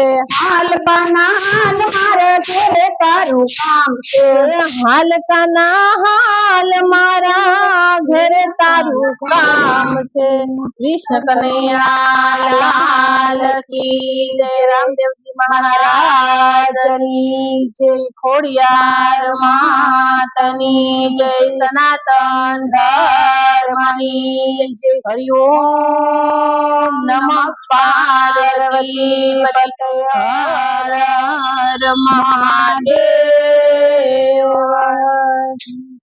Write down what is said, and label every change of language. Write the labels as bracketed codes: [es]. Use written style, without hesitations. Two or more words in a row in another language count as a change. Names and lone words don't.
[gu] હાલ કાના હાલ મારા ઘેરે તારું કામ છે। હાલ કાના હાલ મારા ઘેરે તારું કામ છે। [hi] कृष्ण कन्हैया लाल की जय। [gu] રામદેવ જી મહારાજની જય। ખોડિયાર માતની જય। સનાતન ધર્મની જય। [sa] हरि ओम नमः पार्वती पतये हर हर महादेव।